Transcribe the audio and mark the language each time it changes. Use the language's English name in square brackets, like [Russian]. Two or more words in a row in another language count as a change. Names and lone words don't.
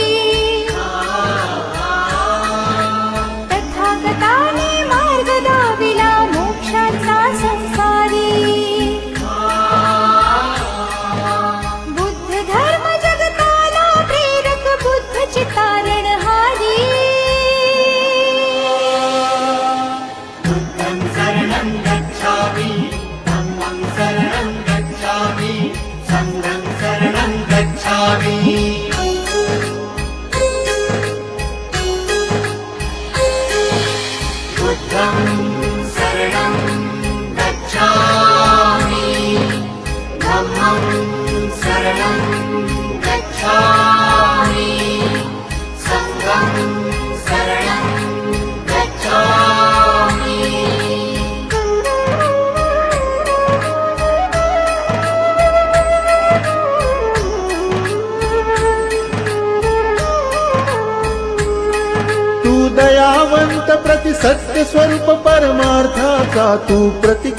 [Marathi] तथागताने मार्ग दाविला मोक्षाचा संसारी। बुद्ध धर्म जगताला प्रेरक, बुद्ध चितारणहारी। [Pali] बुद्धं शरणं गच्छामि, धम्मं शरणं गच्छामि, संघं शरणं गच्छामि। बुद्धं शरणं गच्छामि, धम्मं शरणं गच्छामि, संघं शरणं गच्छामि। [Marathi] तू दयावंत प्रति सत्य स्वरूप परमार्थाचा तू प्रतीक।